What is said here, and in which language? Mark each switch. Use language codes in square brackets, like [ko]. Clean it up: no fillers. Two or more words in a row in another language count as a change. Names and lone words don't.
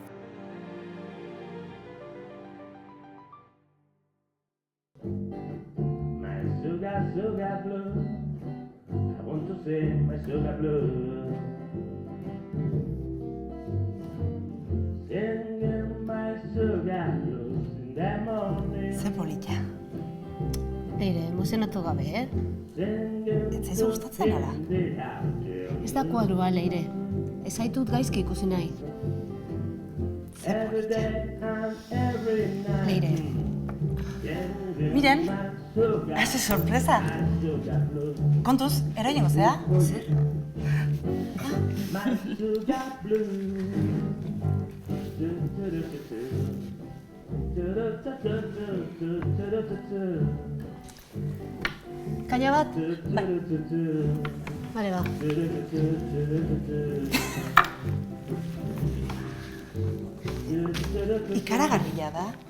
[en] My sugar blue. I want to say my sugar blue. Singing my sugar blues in the morning. [eu] Ze polita. Leire, emozionatu gabe, Ez zaizu gustatzen ala? Ez da kuadroa, Leire. Ez zaitut gaizki ikusi nahi. [en] Every day and every night. [eu] Leire, Miren, haze sorpresa. [en] Sugar blue. [eu] Kontuz, eroingo zea? zer? [en] My sugar blue. [eu] Kaina bat? Bale, ba. Ikaragarria da.